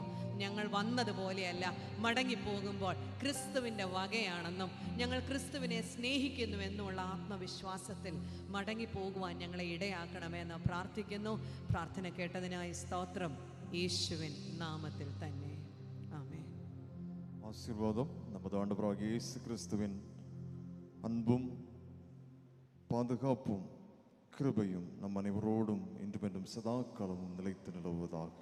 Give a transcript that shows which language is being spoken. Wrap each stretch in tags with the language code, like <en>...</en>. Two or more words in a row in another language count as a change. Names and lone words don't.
<ml>ഞങ്ങൾ വന്നതുപോലെയല്ല, മടങ്ങിപ്പോകുമ്പോൾ ക്രിസ്തുവിൻ്റെ വകയാണെന്നും ഞങ്ങൾ ക്രിസ്തുവിനെ സ്നേഹിക്കുന്നുവെന്നുമുള്ള ആത്മവിശ്വാസത്തിൽ മടങ്ങിപ്പോകുവാൻ ഞങ്ങളെ ഇടയാക്കണമെന്ന് പ്രാർത്ഥിക്കുന്നു. പ്രാർത്ഥന കേട്ടതിനായി സ്തോത്രം, യേശുവിൻ നാമത്തിൽ തന്നെ ആമേൻ.</ml> <ta>ஆசீர்வாதம் நமது ஆண்டவராகிய இயேசு கிறிஸ்துவின் அன்பும் பாதுகாப்பும் கிருபையும் நம் அனைவரோடும் இன்றும் என்றும் சதா காலமும் நிலைத்து நிலவுவதாக.</ta>